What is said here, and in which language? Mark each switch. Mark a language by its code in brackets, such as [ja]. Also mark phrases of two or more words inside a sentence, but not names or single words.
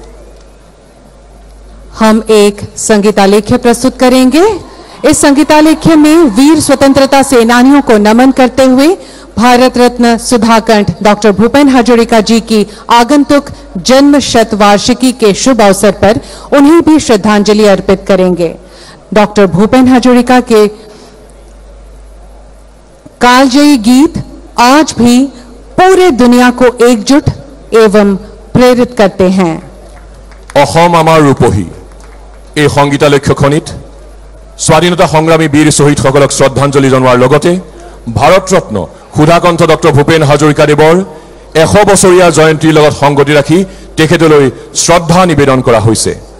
[hi] हम एक संगीतालेख्य प्रस्तुत करेंगे इस संगीतालेख्य में वीर स्वतंत्रता सेनानियों को नमन करते हुए भारत रत्न सुधाकंठ डॉक्टर भूपेन हजरिका जी की आगंतुक जन्म शतवार्षिकी के शुभ अवसर पर उन्हें भी श्रद्धांजलि अर्पित करेंगे डॉक्टर भूपेन हजरिका के कालजयी गीत आज भी पूरे दुनिया को एकजुट एवं प्रेरित करते हैं [as] অসম আমাৰ ৰূপহী এই সংগীতালক্ষ্যখনিত স্বাধীনতা সংগ্ৰামী বীৰ শহীদসকলক শ্ৰদ্ধাঞ্জলি জনোৱাৰ লগতে ভাৰত ৰত্ন সুধাকণ্ঠ ডক্টৰ ভূপেন হাজৰিকা দেৱৰ 100 বছৰীয়া জয়ন্তীৰ লগত সংগতি ৰাখি তেখেতলৈ শ্ৰদ্ধা নিবেদন কৰা হৈছে